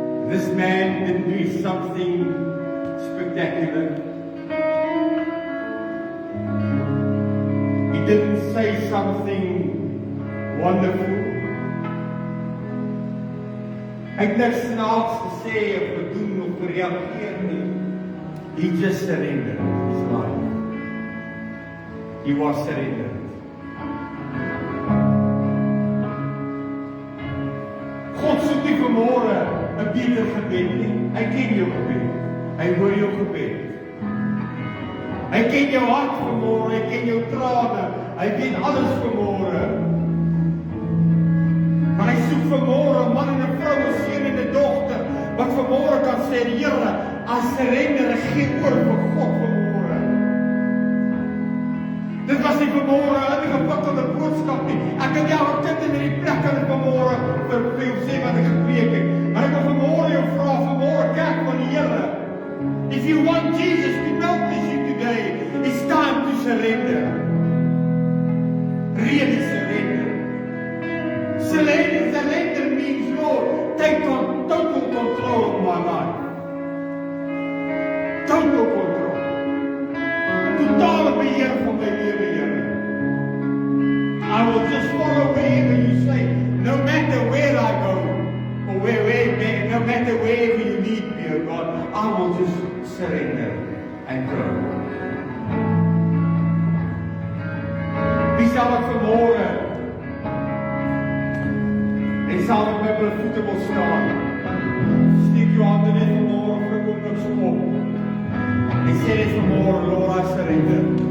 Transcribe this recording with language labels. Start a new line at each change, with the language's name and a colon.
English: This man didn't do something spectacular. He didn't say something wonderful.
Afrikaans: Hy het niks snaaks gesê of gedoen of gereageer nie.
English: He just surrendered his life. He was surrendered.
Afrikaans: God soek nie vanmôre 'n beter gebed nie. Hy ken jou gebed. Hy hoor jou gebed. Hy ken jou hart vanmôre, hy ken jou trane. Hy weet alles vanmôre. Maar hy soek vanmôre 'n man en 'n vrou, 'n seun en 'n dogter wat vanmôre kan sê, Here, as surrender, ek gee oor vir God vanmôre. Dit was nie vanmôre 'n ingewikkelde boodskap nie. Ek het jou kind in die plek aan vanmôre vir jou sê wat ek gepreek het. Maar ek wil vanmôre jou vra, vanmôre kerk van die Here.
English: If you want Jesus to notice you today, it's time to surrender. Really surrender. Surrender means, Lord, take total control of my life. Total control.
Afrikaans: Totale beheer van my lewe, Here.
English: I will just follow wherever you say, no matter where I go, or no matter wherever you lead me, oh God, I will just surrender and go.
Afrikaans: Wie sal ek vanmôre en sal ek met my voete wil staan? Steek jou hande net vanmôre vir 'n oomblik so op. En sê net vanmôre,
English: Lord, I surrender.